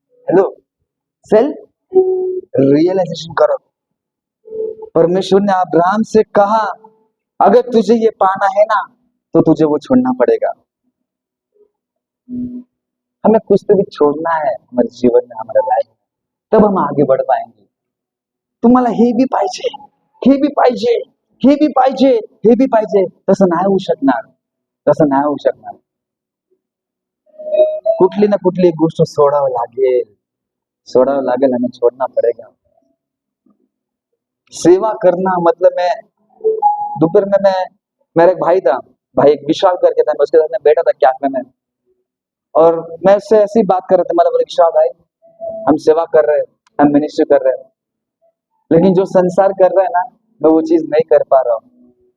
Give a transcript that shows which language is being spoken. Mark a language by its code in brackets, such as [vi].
[hi] Hello, self realisation करो। परमेश्वर ने अब्राहम से कहा अगर तुझे ये पाना है ना, तो तुझे वो छोड़ना पड़ेगा। हमें कुछ तो भी छोड़ना है हमारे जीवन में, हमारे लाइफ में, तब हम आगे बढ़ पाएंगे। [mr] तुम्हाला हे बी पाहिजे, हे बी पाहिजे, हे बी पाहिजे, हे बी पाहिजे, तसं नाही होऊ शकणार, तसं नाही होऊ शकणार। कुठली ना कुठली गोष्ट सोडावं लागेल, सोडावं लागेल, [hi] हमें छोड़ना पड़ेगा। सेवा करना मतलब, मैं दोपहर में, मैं, मेरा एक भाई था, भाई एक विशाल करके था, मैं उसके साथ में बैठा था कैफे में, और मैं उससे ऐसी बात कर रहा था, मतलब रिक्शा भाई, हम सेवा कर रहे हैं, हम मिनिस्ट्री कर रहे हैं, लेकिन जो संसार कर रहा है ना, मैं वो चीज नहीं कर पा रहा हूँ।